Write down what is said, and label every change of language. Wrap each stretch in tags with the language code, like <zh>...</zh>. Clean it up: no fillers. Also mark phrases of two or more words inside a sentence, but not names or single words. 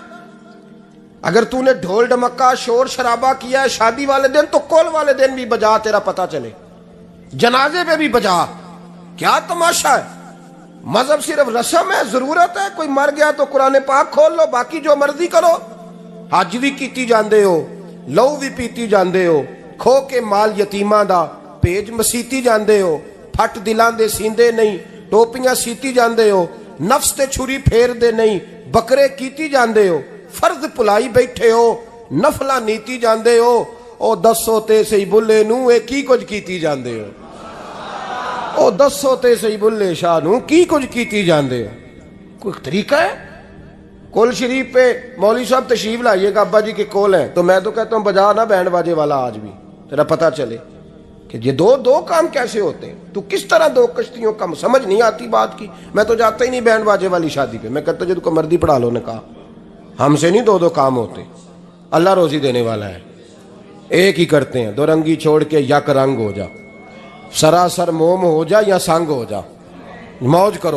<ur>اگر تو نے ڈھول ڈمکا شور شرابہ کیا ہے شادی والے دن تو کل والے دن بھی بجا، تیرا پتہ چلے، جنازے پہ بھی بجا۔ کیا تماشا ہے؟ مذہب صرف رسم ہے، ضرورت ہے، کوئی مر گیا تو قرآن پاک کھول لو، باقی جو مرضی کرو۔</ur> <pa>حج بھی کیتی جاندے ہو، لہو بھی پیتی جاندے ہو، کھو کے مال یتیماں دا پیج مسیتی جاندے ہو، پھٹ دلاں دے سیندے نہیں، ٹوپیاں سیتی جاندے ہو، نفس تے چھری پھیر دے نہیں، بکرے کیتی جاندے ہو، فرض بھلائی بیٹھے ہو، نفلا نیتی جاندے ہو، او دسو تے سہی بلے نو اے کی کچھ کیتی جاندے ہو، او دسو تے سہی بلے شاہ نو کی کچھ کیتی جاندے ہو.</pa> <ur>کوئی طریقہ ہے? کول شریف پہ مولوی صاحب تشریف لائیے گا، ابا جی کے کول ہے، تو میں تو کہتا ہوں بجا نا بینڈ باجے والا آج بھی، تیرا پتا چلے کہ یہ دو کام کیسے ہوتے ہیں. تو کس طرح دو کشتیوں کا، سمجھ نہیں آتی بات کی۔ میں تو جاتا ہی نہیں بینڈ باجے والی شادی پہ، میں کہتا ہوں جنکو مردی پڑھا لو، نے کہا ہمسے نہیں دو کام ہوتے، اللہ روزی دینے والا ہے، ایک ہی کرتے ہیں، دو رنگی چھوڑ کے یک رنگ ہو جا، سراسر موم ہو جا یا سنگ ہو جا، موج کرو.</ur>